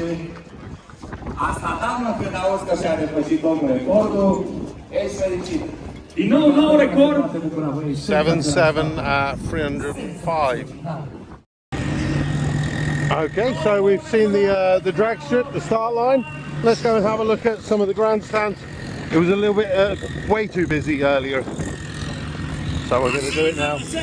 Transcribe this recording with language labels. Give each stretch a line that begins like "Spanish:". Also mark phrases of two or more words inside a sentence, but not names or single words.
Romanian: Asta înseamnă când auzi că și-a depășit domnul recordul. Ești fericit! Din nou, nou record!
English: 7.7 at 305. Okay, so we've seen the drag strip, the start line. Let's go and have a look at some of the grandstands. It was a little bit way too busy earlier, so we're going to do it now.